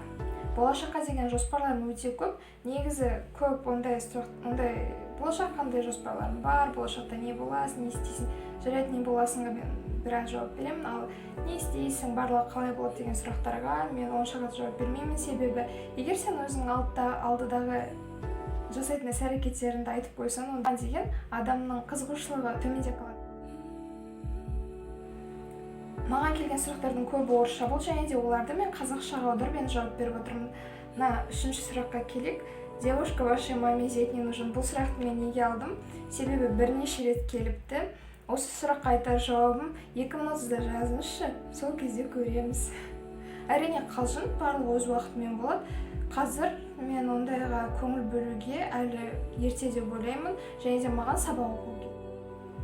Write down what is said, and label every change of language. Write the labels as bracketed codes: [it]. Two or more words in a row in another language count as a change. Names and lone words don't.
[kk] Болашаққа деген жоспарларым өте көп. Негізі көп ондай болашақ қандай жоспарларым бар, болашақта не боласың, не істейсің, жарайды не боласыңға мен біраз жауап беремін, ал не істейсің, барлығы қалай болады деген сұрақтарға мен онша қатты жауап бермеймін, себебі егер сен өзіңнің алдыдағы жасайтын іс-әрекеттеріңді айтып қойсаң, онда деген адамның қызығушылығы төмендеп қалады. Маған келген сұрақтардың көбі орысша болды, және де оларды мен қазақшаға аударып енді жауап беріп отырмын. Үшінші сұраққа келейік. [ru] Девушка, вашей маме зять не нужен. [kk] Бұл сұрақты мен неге алдым? Себебі бірнеше рет келіпті. Осы сұраққа айтар жауабым 2030-да жазыңызшы, сол кезде көреміз. Әрине қалжың, барлығы өз уақытымен болады. Қазір мен ондайға көңіл бөлуге әлі ерте деп ойлаймын, және де маған сабақ оқу керек.